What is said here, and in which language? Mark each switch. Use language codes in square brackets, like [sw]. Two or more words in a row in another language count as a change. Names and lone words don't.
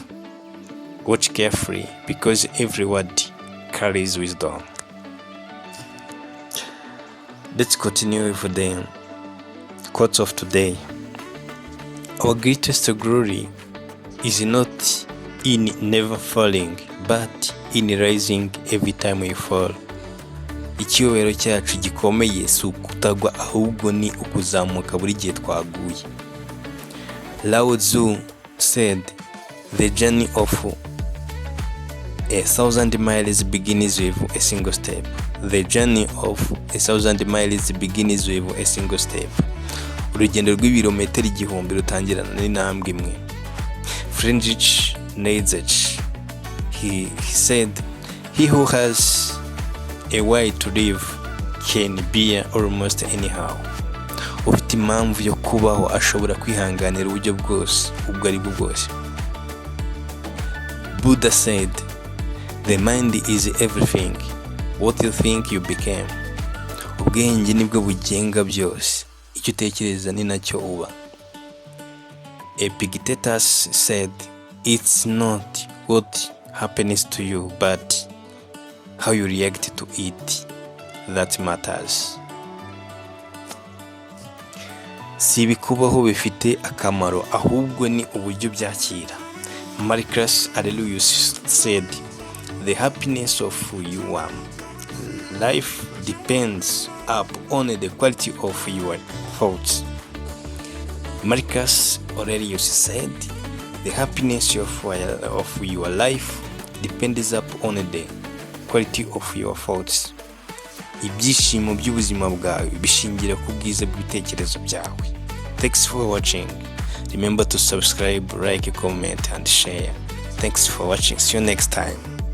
[en] Watch carefully because every word carries wisdom. Let's continue with the quotes of today. Our greatest glory is not in never falling, but in rising every time we fall. [rw] Icyubahiro cyacu gikomeye si ukutagwa ahubwo ni ukuzamuka buri gihe twaguye. [en] Lao Tzu said, the journey of 1,000 miles begins with a single step. The journey of 1,000 miles begins with a single step. [rw] Urugendo rw'ibirometero igihumbi rutangirana n'intambwe imwe. [en] Friedrich Nietzsche, he said, he who has a way to live can bear almost anyhow. [rw] Ufite impamvu yo kubaho ashobora kwihanganira uburyo bwose ubwo ari bwo bwose. [en] Buddha said, the mind is everything. What you think you became. [rw] Ubwenge nibwo bugenga byose. Icyo utekereza ni nacyo uba. [en] Epictetus said, it's not what happens to you, but how you react to it that matters. [rw] Si ibikubaho bifite akamaro ahubwo ni uburyo byakira. [en] Marcus Aurelius said, the happiness of your life depends upon the quality of your thoughts. Marcus Aurelius said, the happiness of your life depends upon the quality of your thoughts. [rw] Ibyishimo by'ubuzima bwawe bishingira ku bwiza bw'ibitekerezo byawe. [en] Thanks for watching. Remember to subscribe, like, comment and share. Thanks for watching. See you next time.